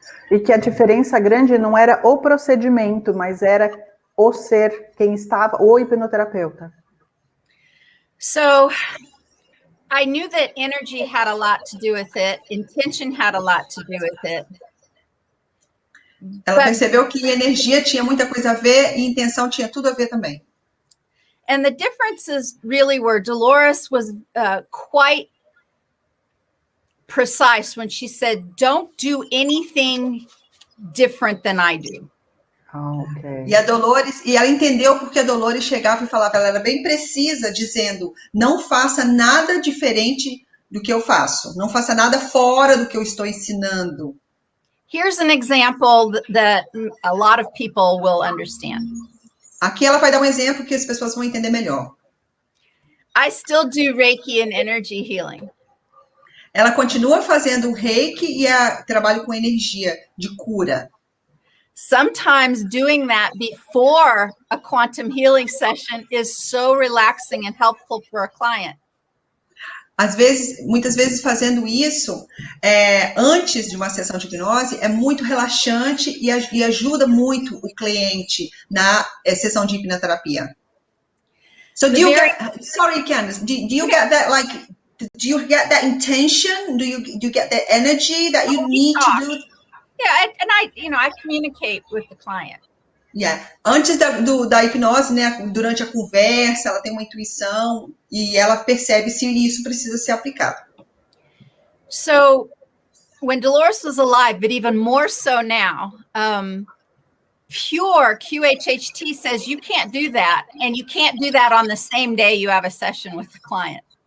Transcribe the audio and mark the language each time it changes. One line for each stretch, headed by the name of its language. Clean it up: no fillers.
Portuguese: E que a diferença grande não era o procedimento, mas era o ser, quem estava, o hipnoterapeuta.
English: So I knew that energy had a lot to do with it, intention had a lot to do with it.
Portuguese: Ela percebeu que energia tinha muita coisa a ver e intenção tinha tudo a ver também.
English: And the differences really were Dolores was quite precise when she said, don't do anything different than I do. Okay.
Portuguese: E a Dolores, ela entendeu porque a Dolores chegava e falava, ela era bem precisa, dizendo, não faça nada diferente do que eu faço, não faça nada fora do que eu estou ensinando.
English: Here's an example that a lot of people will understand.
Portuguese: Aqui ela vai dar um exemplo que as pessoas vão entender melhor.
English: I still do Reiki and energy healing.
Portuguese: Ela continua fazendo o Reiki e trabalho com energia de cura.
English: Sometimes doing that before a quantum healing session is so relaxing and helpful for a client.
Portuguese: Muitas vezes fazendo isso antes de uma sessão de hipnose é muito relaxante e ajuda muito o cliente na sessão de hipnoterapia.
English: So do you get, sorry Candace, do you get that do you get that intention? Do you get that energy that you need to do? Yeah, and I communicate with the client. Yeah.
Portuguese: Antes da hipnose, né, durante a conversa, ela tem uma intuição e ela percebe se isso precisa ser aplicado.
English: So when Dolores was alive, but even more so now, pure QHHT says you can't do that, and you can't do that on the same day you have a session with the client.